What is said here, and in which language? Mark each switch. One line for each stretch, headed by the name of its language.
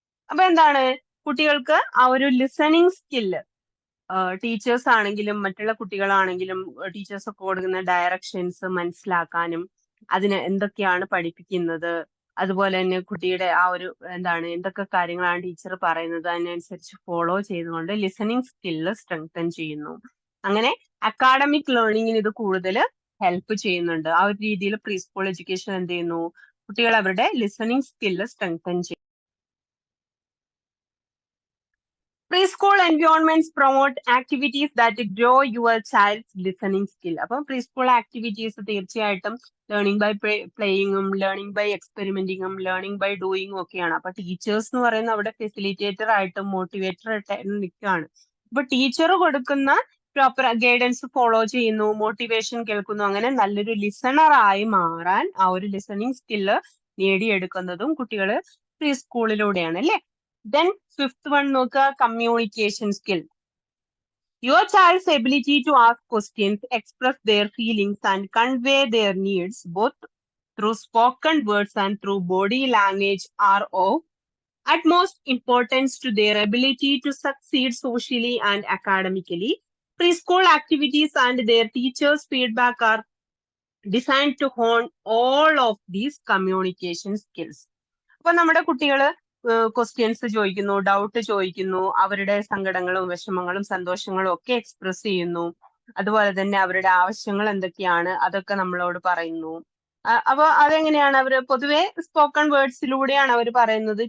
Malayalam: അപ്പൊ എന്താണ്, കുട്ടികൾക്ക് ആ ഒരു ലിസണിങ് സ്കില്ല് ടീച്ചേഴ്സ് ആണെങ്കിലും മറ്റുള്ള കുട്ടികളാണെങ്കിലും ടീച്ചേഴ്സ് ഒക്കെ കൊടുക്കുന്ന ഡയറക്ഷൻസ് മനസ്സിലാക്കാനും അതിന് എന്തൊക്കെയാണ് പഠിപ്പിക്കുന്നത്, അതുപോലെ തന്നെ കുട്ടിയുടെ ആ ഒരു എന്താണ് എന്തൊക്കെ കാര്യങ്ങളാണ് ടീച്ചർ പറയുന്നത് അതിനനുസരിച്ച് ഫോളോ ചെയ്തുകൊണ്ട് ലിസണിങ് സ്കില്ല് സ്ട്രെങ്തൻ ചെയ്യുന്നു. അങ്ങനെ അക്കാഡമിക് ലേണിംഗിന് ഇത് കൂടുതൽ ഹെൽപ്പ് ചെയ്യുന്നുണ്ട്. ആ ഒരു രീതിയിൽ പ്രീ സ്കൂൾ എഡ്യൂക്കേഷൻ എന്ത് ചെയ്യുന്നു, കുട്ടികൾ അവരുടെ ലിസണിങ് സ്കില്ല് സ്ട്രെങ്തൻ ചെയ്യും.
English: Preschool environments promote activities that grow your child's listening skill.
Malayalam: അപ്പം പ്രീ സ്കൂൾ ആക്ടിവിറ്റീസ് തീർച്ചയായിട്ടും learning by പ്ലേയിങ്ങും learning by എക്സ്പെരിമെന്റിങ്ങും learning by ഡൂയിങ്ങും ഒക്കെയാണ്. അപ്പൊ ടീച്ചേഴ്സ് എന്ന് പറയുന്നത് അവിടെ ഫെസിലിറ്റേറ്റർ ആയിട്ടും മോട്ടിവേറ്റർ ആയിട്ടും നിൽക്കുകയാണ്. അപ്പൊ ടീച്ചർ കൊടുക്കുന്ന പ്രോപ്പർ ഗൈഡൻസ് ഫോളോ ചെയ്യുന്നു, മോട്ടിവേഷൻ കേൾക്കുന്നു, അങ്ങനെ നല്ലൊരു ലിസണർ ആയി മാറാൻ ആ ഒരു ലിസണിങ് സ്കില്ല് നേടിയെടുക്കുന്നതും കുട്ടികൾ പ്രീ സ്കൂളിലൂടെയാണ് അല്ലെ.
English: Then fifth one നോക്കുക, communication skill. Your child's ability to ask questions, express their feelings and convey their needs both through spoken words and through body language are of utmost importance to their ability to succeed socially and academically. Preschool activities and their teachers' feedback are designed to hone all of these communication skills.
Malayalam: അപ്പൊ നമ്മുടെ കുട്ടികൾ questions ചോദിക്കുന്നു, doubt ചോദിക്കുന്നു, അവരുടെ സങ്കടങ്ങളും വിഷമങ്ങളും സന്തോഷങ്ങളും ഒക്കെ എക്സ്പ്രസ് ചെയ്യുന്നു. അതുപോലെ തന്നെ അവരുടെ ആവശ്യങ്ങൾ എന്തൊക്കെയാണ് അതൊക്കെ നമ്മളോട് പറയുന്നു. അപ്പൊ അതെങ്ങനെയാണ്, അവര് പൊതുവെ സ്പോക്കൺ വേർഡ്സിലൂടെയാണ് അവർ പറയുന്നത്.